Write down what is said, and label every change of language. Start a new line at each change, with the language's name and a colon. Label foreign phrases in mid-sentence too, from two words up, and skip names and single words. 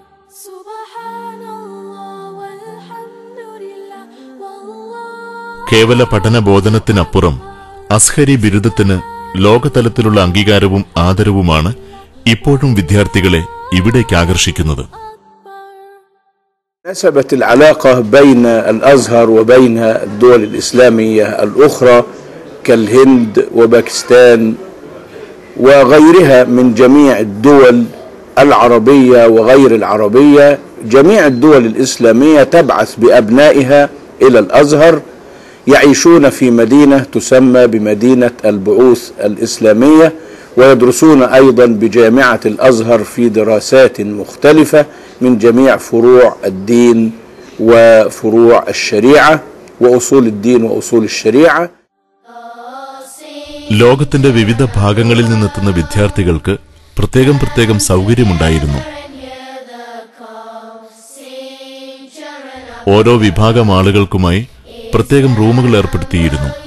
Malayalam: കേവല പഠനബോധനത്തിനപ്പുറം അസ്ഹരി ബിരുദത്തിന് ലോകതലത്തിലുള്ള അംഗീകാരവും ആദരവുമാണ് ഇപ്പോഴും വിദ്യാർത്ഥികളെ ഇവിടേക്ക് ആകർഷിക്കുന്നത്.
Arabic: نسبت العلاقة بين الأزهر وبين الدول الإسلامية الأخرى كالهند وباكستان وغيرها من جميع الدول العربية وغير العربية. جميع الدول الإسلامية تبعث بأبنائها إلى الأزهر، يعيشون في مدينة تسمى بمدينة البعوث الإسلامية، ويدرسون أيضا بجامعة الأزهر في دراسات مختلفة من جميع فروع الدين وفروع الشريعة وأصول الدين وأصول الشريعة.
Malayalam: ലോകത്തിന്റെ വിവിധ ഭാഗങ്ങളിൽ നിന്നെത്തുന്ന വിദ്യാർത്ഥികൾക്ക് പ്രത്യേകം സൗകര്യമുണ്ടായിരുന്നു. ഓരോ വിഭാഗം ആളുകൾക്കുമായി പ്രത്യേകം റൂമുകൾ ഏർപ്പെടുത്തിയിരുന്നു.